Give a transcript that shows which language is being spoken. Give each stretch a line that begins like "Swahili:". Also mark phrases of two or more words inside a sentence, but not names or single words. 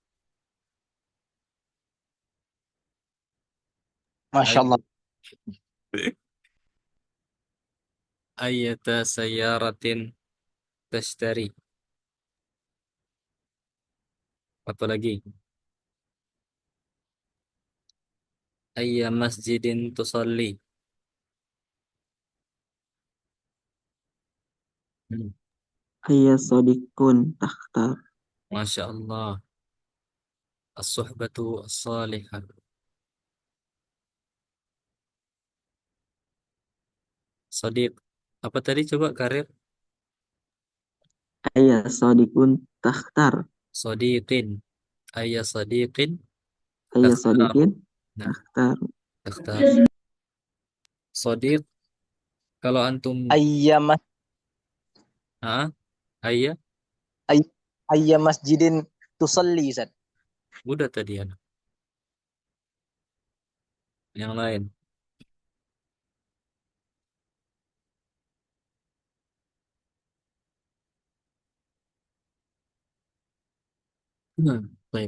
Arabic: ما شاء الله. أية سيارة تشتري.
Indonesian: Apa lagi?
Arabic: أي مسجد تصلي. أي صديق تختار. ما شاء الله. الصحبة الصالحة. Sadiq.
Indonesian: Apa tadi coba karir?
Arabic: أي صديق تختار. صديق. أي صديق Ayya takhtar. sadiqin
Indonesian: Nah,
Arabic: takhtar. takhtar. Sadiq.
Indonesian: Kalau antum
Arabic: Ayya ayya, أي مسجد تصلي,
Indonesian: Ustaz. udah tadi ya. Yang lain. Baik.